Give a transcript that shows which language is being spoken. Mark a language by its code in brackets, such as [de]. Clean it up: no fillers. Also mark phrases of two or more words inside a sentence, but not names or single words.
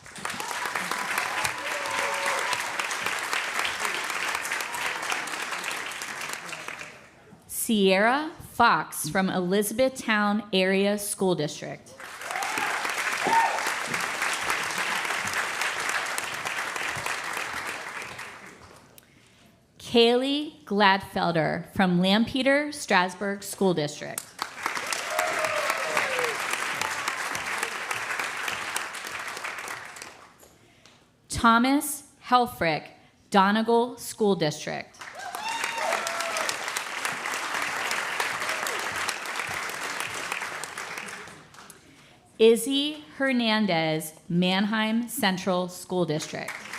[en] Sierra Fox from Elizabethtown Area School District. Kaylee Gladfelder from Lampeter Strasburg School District. Thomas Helfrich, Donegal School District. Izzy Hernandez, Manheim Central School District.